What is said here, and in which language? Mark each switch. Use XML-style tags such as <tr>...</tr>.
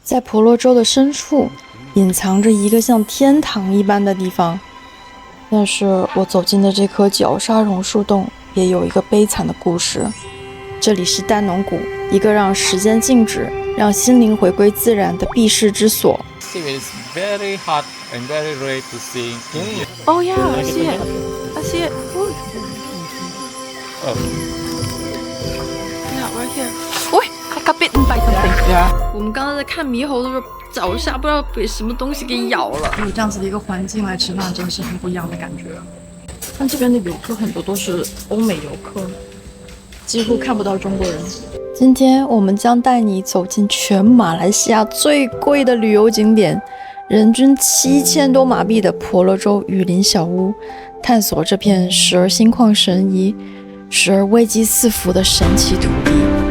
<zh>在婆罗洲的深处，隐藏着一个像天堂一般的地方。但是我走进的这棵绞杀榕树洞，也有一个悲惨的故事。这里是丹农谷，一个让时间静止、让心灵回归自然的避世之所。</zh> <en>It's very hot and very rare to see. Oh yeah, I see it. I see it. Ooh. Oh. Yeah, right here. 喂 I got bitten by something. Yeah.</en> <zh>我们刚刚在看猕猴的时候，脚下不知道被什么东西给咬了。有这样子的一个环境来吃饭，真的是很不一样的感觉。但这边的游客很多都是欧美游客，几乎看不到中国人。今天我们将带你走进全马来西亚最贵的旅游景点，人均7000多马币的婆罗洲雨林小屋，探索这片时而心旷神怡，时而危机四伏的神奇土地。</zh>